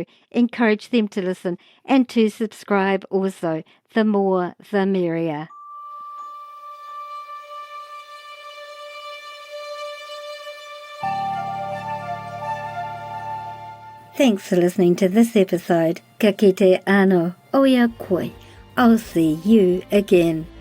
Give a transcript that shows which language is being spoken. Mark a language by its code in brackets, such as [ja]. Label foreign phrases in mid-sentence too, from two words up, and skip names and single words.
[en] Encourage them to listen and to subscribe also. The more, the merrier. Thanks for listening to this episode. [mi] Ka kite ano, oia koe. [en] I'll see you again.